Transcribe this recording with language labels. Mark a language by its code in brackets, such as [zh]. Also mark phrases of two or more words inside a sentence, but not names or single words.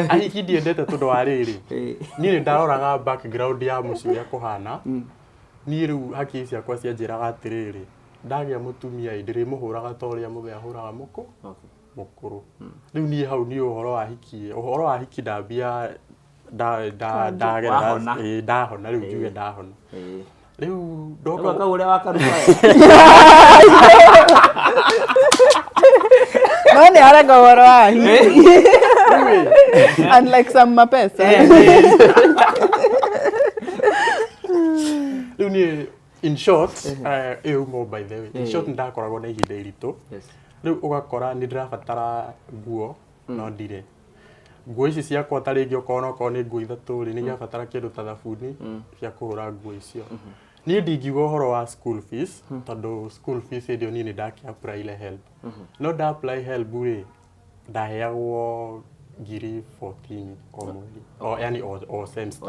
[ki] ahiki ndiendete tondũ wa rĩrĩ niĩ nĩ ndaroraga background ya mũciĩ ũrĩa kũhana niĩ rĩu hakiri ciakwa cianjĩraga atĩrĩrĩ ndagĩa mũtumia ndĩrĩmũhũraga ta ũrĩa mũthee ahũraga mũkũrũ rĩu niĩ hau nĩ ũhoro wa hiki ndambia ndahona rĩu njuge ndahona rĩu ndoka ũrĩa wakaruta no nĩ araga ũhoro wa hiki [en] unlike some [ki] mapesa rĩu niĩ [en] in short [ki] mo [en] by the way in short [ki] ndakoragwo na ihinda iritũ rĩu ũgakora nĩ ndĩrabatara nguo no ndirĩ nguo ici ciakwa ta rĩngĩ okorwo nĩ nguo ithatũ rĩ nĩ ndĩrabatara kĩndũ ta thabuni cia kũhũra nguo icio niĩ ndingiuga ũhoro wa [en] school fees [ki] tondũ [en] school fees [ki] hĩndĩ ĩyo niĩ nĩ ndakĩ apply HELB no nda apply HELB rĩ ndaheagwo ngiri 14 o mweri o yani o semester